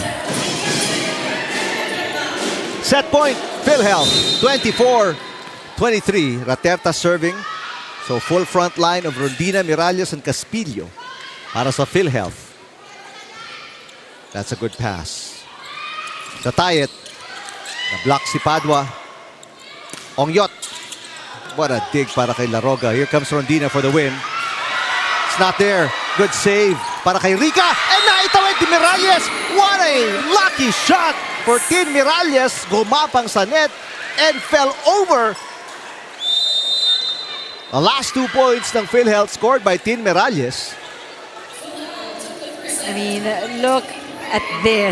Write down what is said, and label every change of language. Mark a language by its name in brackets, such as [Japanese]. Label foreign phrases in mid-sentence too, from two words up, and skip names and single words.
[English] Set point, PhilHealth, 24-23. Raterta serving. So full front line of Rondina, Miralles, and Caspillo [Filipino] para sa PhilHealth. [English] That's a good pass. To tie it, [Filipino] na-block si Padua. Ongyot. [English] What a dig [Filipino] para kay Laroga. [English] Here comes Rondina for the win. It's not there. Good save [Filipino] para kay Rica. And naitawid ni Miralles. [English] What a lucky shot for Tin Miralles. [Filipino] Gumapang sa net [English] and fell over. The last 2 points ng PhilHealth scored by Tin Miralles. I mean, look at this.